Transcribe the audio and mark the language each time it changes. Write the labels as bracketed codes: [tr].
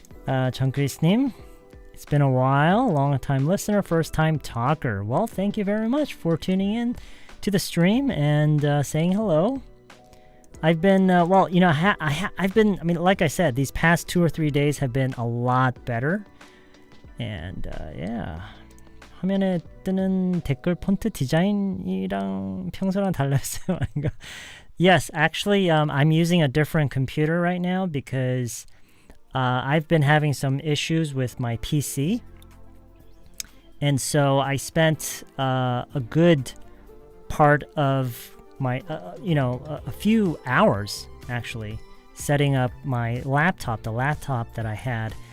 [en] 정크리스님, it's been a while. Long time listener, first time talker. Well, thank you very much for tuning in to the stream and saying hello. I've been, I've been, like I said, these past 2 or 3 days have been a lot better. And, yeah. [ko] 화면에 뜨는 댓글 폰트 디자인이랑 평소랑 달랐어요. [en] Yes, actually, I'm using a different computer right now because I've been having some issues with my PC. And so I spent a good part of my, a few hours, actually, setting up my laptop, the laptop that I had.